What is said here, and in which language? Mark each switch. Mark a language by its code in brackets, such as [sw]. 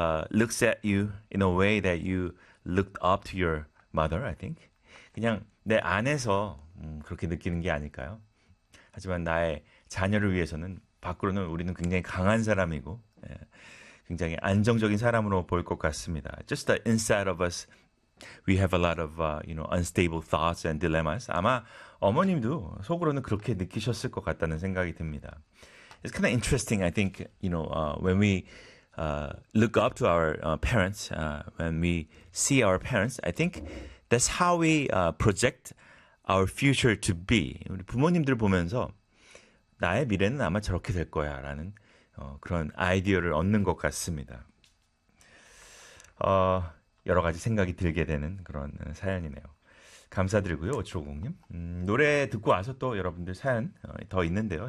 [en] looks at you in a way that you looked up to your mother, I think. [ko] 그냥 내 안에서 그렇게 느끼는 게 아닐까요? 하지만 나의 자녀를 위해서는 밖으로는 우리는 굉장히 강한 사람이고 굉장히 안정적인 사람으로 보일 것 같습니다. [en] Just the inside of us, we have a lot of unstable thoughts and dilemmas. [ko] 아마 어머님도 속으로는 그렇게 느끼셨을 것 같다는 생각이 듭니다. [en] It's kind of interesting. I think when we look up to our parents, when we see our parents, I think that's how we project our future to be. [ko] 우리 부모님들 보면서 나의 미래는 아마 저렇게 될 거야라는 그런 아이디어를 얻는 것 같습니다. 여러 가지 생각이 들게 되는 그런 사연이네요. 감사드리고요, 오초공님. 노래 듣고 와서 또 여러분들 사연 더 있는데요.